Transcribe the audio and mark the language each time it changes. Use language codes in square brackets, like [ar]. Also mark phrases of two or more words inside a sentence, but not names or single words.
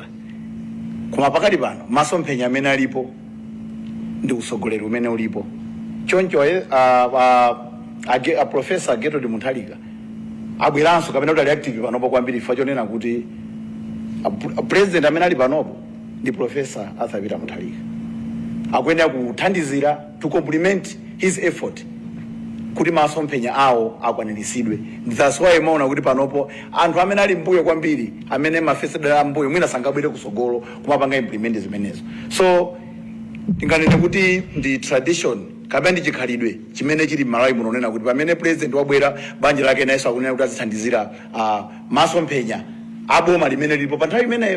[ny] Koma pakati pano masomphenya amene alipo ndi usogoleri umene ulipo. Choncho a Professor Geto de Mutharika abweranso kapena kuti ali active panopo kwambiri fa chonena kuti president amene ali panopo ndi Professor Arthur Peter Mutharika. Akuyenera kuthandizira [en] to complement his effort [ny] kuti masomphenya awo akwaniritsidwe. [en] That's why [ny] maona kuti panopo anthu amene ali mbuyo kwambiri amene mafesida mbuyo mwina sangabwere kusogolo kumapanga implement zimenezo. So tinganene kuti ndi tradition kapena ndi chikhalidwe chimene chili Malawi muno nena kuti pamene president wabwera banja lake nayenso akunena kuti azithandizira masomphenya aboma limene lilipo pa nthawi imeneyo.